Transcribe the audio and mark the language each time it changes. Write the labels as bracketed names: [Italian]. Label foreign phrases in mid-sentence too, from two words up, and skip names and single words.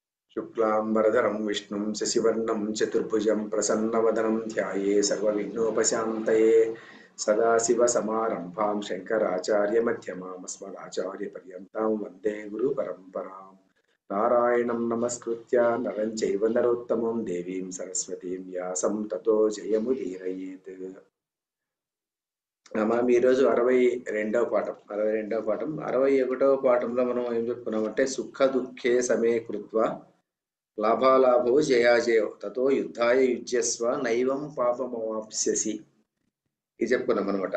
[Sanskrit] शुक्लांबरधरं विष्णुं शशिवर्णं चतुर्भुजं प्रसन्नवदनं ध्याये सर्वविघ्नोपशान्तये सदाशिवसमारम्भां शङ्कराचार्यमध्यमाम् अस्मदाचार्यपर्यन्तां वन्दे गुरुपरम्पराम् नारायणं नमस्कृत्य नरं चैव नरोत्तमं देवीं सरस्वतीं व्यासं ततो जयमुदीरयेत्। [Telugu] మనం ఈరోజు 62వ పాఠం 61వ పాఠంలో మనం ఏం చెప్పుకున్నామంటే [Sanskrit] సుఖ దుఃఖే సమే కృత్వా లాభాలాభో జయాజయో తతో యుద్ధాయ యుజ్యస్వ నైవం పాపమవాప్స్యసి [Telugu] ఇది చెప్పుకున్నాం అనమాట.